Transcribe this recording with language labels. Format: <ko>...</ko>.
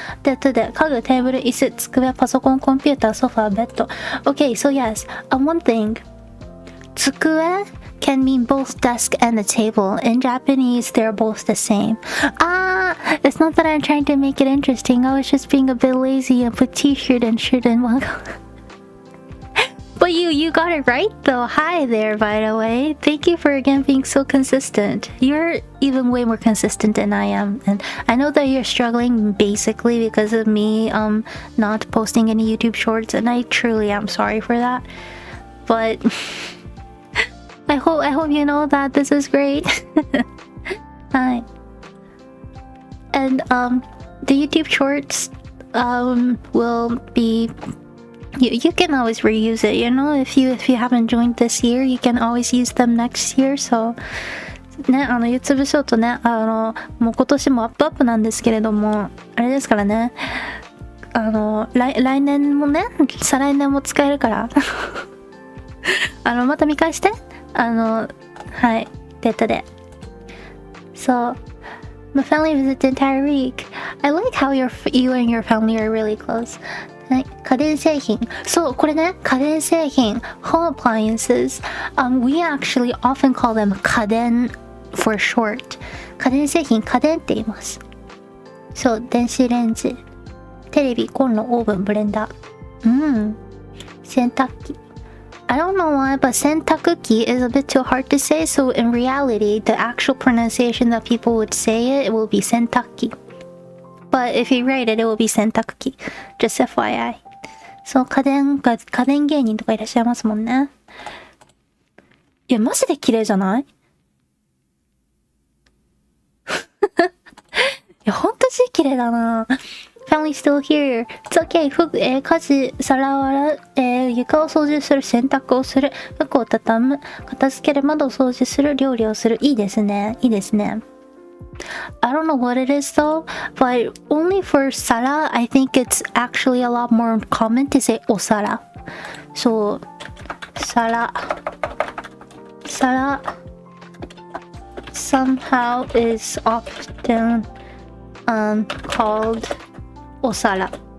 <ja>ということで、家具、テーブル、椅子、机、パソコン、コンピューター、ソファー、ベッド。</ja> <en>Okay, so yes. One thing. 机 can mean both desk and a table. In Japanese, they're both the same. It's not that I'm trying to make it interesting. I was just being a bit lazy and put t-shirt and shirt in one. But you got it right though. Hi there, by the way. Thank you for again being so consistent. You're even way more consistent than I am. And I know that you're struggling basically because of me not posting any YouTube shorts, and I truly am sorry for that. But I hope you know that this is great. Hi. And the YouTube shorts will be you can always reuse it, you know, if you haven't joined this year, you can always use them next year.</en> <ja>So ね、YouTube ショートね、もう今年もアップなんですけれども、あれですからね、来年もね、再来年も使えるからまた見返して。はい、データで。</ja> <en>So, my family visited the entire week. I like how you and your family are really close.</en> <ja>はい、家電製品。そう、これね、家電製品。</ja> <en>Home appliances. We actually often call them 家電 for short.</en> <ja>家電製品、家電って言います。そう、電子レンジ、テレビ、コンロ、オーブン、ブレンダー。洗濯機。</ja> <en>I don't know why, but 洗濯機 is a bit too hard to say, so in reality, the actual pronunciation that people would say it will be 洗濯機. But if you write it, it will be 洗濯機. Just FYI.</en> <ja>そう、家電芸人とかいらっしゃいますもんね。いや、マジで綺麗じゃない？いや、ほんと綺麗だな。</ja> <en>Family still here. It's okay.</en> <ja>家事、皿を洗う、床を掃除する、洗濯をする、服を畳む、片付ける、窓を掃除する、料理をする。いいですね。いいですね。</ja> <en>I don't know what it is though, but only for 皿, I think it's actually a lot more common to say お皿. So, 皿 somehow is often called お皿.</en>